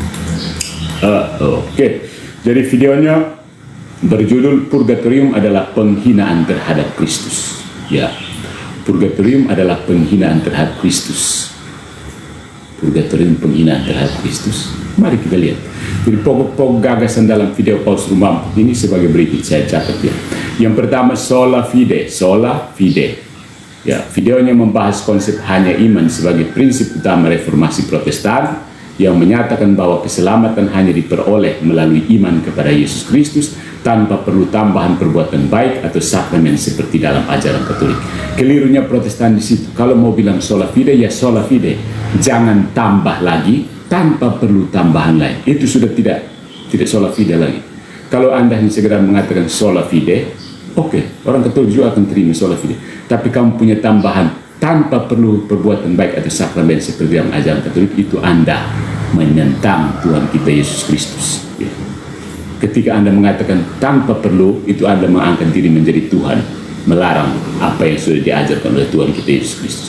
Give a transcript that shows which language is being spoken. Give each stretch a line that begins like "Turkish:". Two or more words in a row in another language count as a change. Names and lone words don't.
Indonesian: Jadi videonya berjudul Purgatorium adalah penghinaan terhadap Kristus. Ya, Purgatorium adalah penghinaan terhadap Kristus. Purgatorium penghinaan terhadap Kristus. Mari kita lihat. Jadi pokok-pokok gagasan dalam video Paus Rumampuk ini sebagai berikut, saya catat ya. Yang pertama,
Latin: sola fide.
Indonesian: Ya, videonya membahas konsep hanya iman sebagai prinsip utama reformasi Protestan yang menyatakan bahwa keselamatan hanya diperoleh melalui iman kepada Yesus Kristus tanpa perlu tambahan perbuatan baik atau sakramen seperti dalam ajaran Katolik. Kelirunya Protestan di situ. Kalau mau bilang
Latin: sola fide,
Indonesian: ya
Latin: sola fide.
Indonesian: Jangan tambah lagi tanpa perlu tambahan lain. Itu sudah tidak
Latin: sola fide
Indonesian: lagi. Kalau Anda hanya segera mengatakan
Latin: sola fide,
Indonesian: oke, orang Katolik juga akan terima
Latin: sola fide.
Indonesian: Tapi kamu punya tambahan tanpa perlu perbuatan baik atau sakramen seperti yang ajaran Katolik, itu Anda menentang Tuhan kita Yesus Kristus. Ya. Ketika Anda mengatakan tanpa perlu, itu Anda mengangkat diri menjadi Tuhan, melarang apa yang sudah diajarkan oleh Tuhan kita Yesus Kristus.